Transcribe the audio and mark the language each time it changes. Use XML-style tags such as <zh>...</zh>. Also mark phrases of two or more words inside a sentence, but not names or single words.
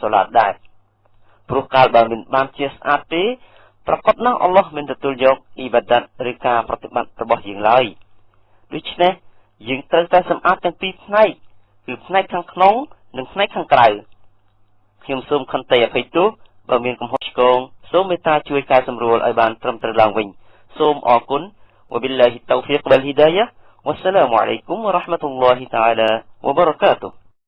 <km>សូឡាតដែរព្រោះកាលបើមិនបានជាស្អាតទេប្រកបណាស់អល់ឡោះមិនទទួលយកអ៊ីបាដាតឬការប្រតិបត្តិរបស់យើងឡើយដូច្នេះយើងត្រូវតែសម្អាតទាំងពីរផ្នែកគឺផ្នែកខាងក្នុងនិងផ្នែកខាងក្រៅខ្ញុំសូមខន្តីអភ័យទោសបើមានកំហុសឆ្គងសូមមេត្តាជួយកែសម្រួលឲ្យបានត្រឹមត្រូវឡើងវិញសូមអរគុណ</km> <ar>وبالله التوفيق والهداية والسلام عليكم ورحمة الله تعالى وبركاته</ar>